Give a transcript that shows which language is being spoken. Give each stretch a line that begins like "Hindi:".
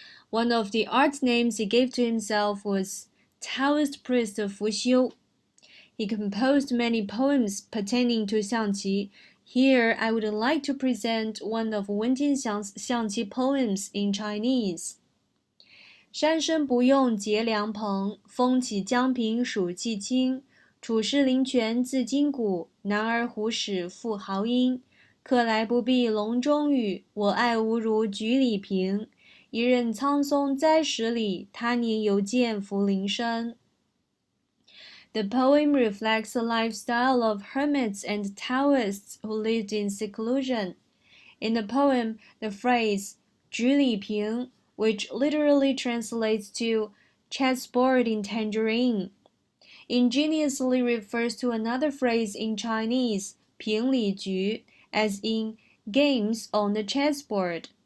English: One of the art names he gave to himself was Taoist priest of Fuxiu. He composed many poems pertaining to Xiangqi. Here, I would like to present one of Wen Tianxiang's Xiangqi poems in Chinese.
Chinese: 山深不用结凉棚，风起江平暑气清。处士林泉自今古，男儿胡使复豪英。客来不必笼中语，我爱吾如菊里平。一任苍松栽十里，他年犹见福林生。
English: The poem reflects the lifestyle of hermits and Taoists who lived in seclusion. In the poem, the phrase 菊里平, which literally translates to chessboard in tangerine, ingeniously refers to another phrase in Chinese, 平里局, as in games on the chessboard.